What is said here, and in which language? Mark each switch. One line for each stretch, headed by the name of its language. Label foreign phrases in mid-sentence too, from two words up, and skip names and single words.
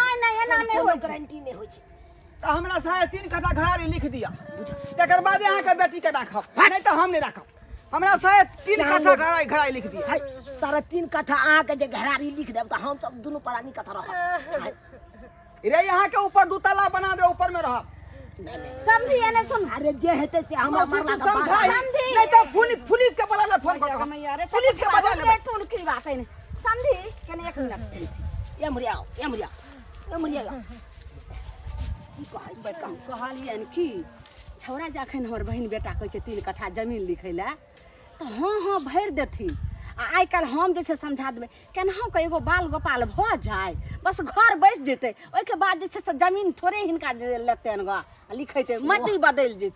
Maithili: नै नै एना नै होय छै गारंटी नहीं होय छै तो हमरा साढ़े 3 कट्ठा घरारी लिख दिया तकर बाद अहाँ के बेटी के राखब नहीं तो हम नहीं राखब हमरा साढ़े 3 कट्ठा घरारी लिख दिया हाय 3.5 कट्ठा अहाँ के जे घरारी लिख देब त हम सब दुनु प्राणी कथा रहब रे यहाँ के ऊपर 2 तला बना दे ऊपर में रहब समझी एने सुन अरे जे हेते से हमरा मरला के बाद समझी। नहीं तो पुलिस के बला फोन कर मैया रे पुलिस के बजा ले टून की बात है समझी कने 1 मिनट सुन एमरिया की कहै छै कहलियन की छौरा जखन हमर बहिन बेटा कहै छै 3 कट्ठा जमीन लिखै ला तऽ हाँ भरि देथिन आ आइ काल्हि हम जे छै समझा देबै केनाहु के एगो बाल गोपाल भऽ जाय बस घर बैस जेतै ओहिके बाद जे छै से जमीन थोड़े हिनका लेतैन ग आ लिखेतै मति बदलि जेतै